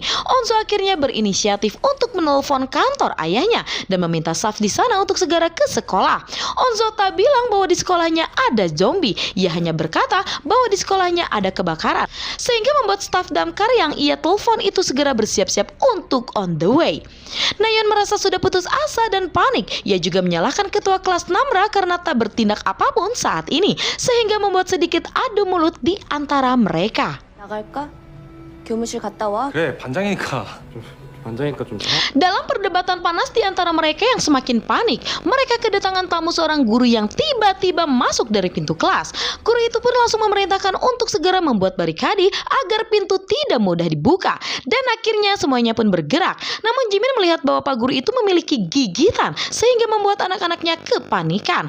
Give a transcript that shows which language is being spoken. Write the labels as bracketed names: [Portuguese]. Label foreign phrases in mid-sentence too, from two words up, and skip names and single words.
[Indonesian] Onzo akhirnya berinisiatif untuk menelpon kantor ayahnya dan meminta staf di sana untuk segera ke sekolah. Onzo tak bilang bahwa di sekolahnya ada zombie. Ia hanya berkata bahwa di sekolahnya ada kebakaran, sehingga membuat staf damkar yang ia telepon itu segera bersiap-siap untuk [English] on the way. [Indonesian] Nayeon merasa sudah putus asa dan panik. Ia juga menyalahkan ketua kelas Namra karena tak bertindak apapun saat ini, sehingga membuat sedikit adu mulut di antara mereka. [Korean] 나갈까? 교무실 갔다 와. 그래, 반장이니까 좀 [Indonesian] Dalam perdebatan panas di antara mereka yang semakin panik, mereka kedatangan tamu seorang guru yang tiba-tiba masuk dari pintu kelas. Guru itu pun langsung memerintahkan untuk segera membuat barikade agar pintu tidak mudah dibuka. Dan akhirnya semuanya pun bergerak. Namun Jimin melihat bahwa Pak Guru itu memiliki gigitan, sehingga membuat anak-anaknya kepanikan.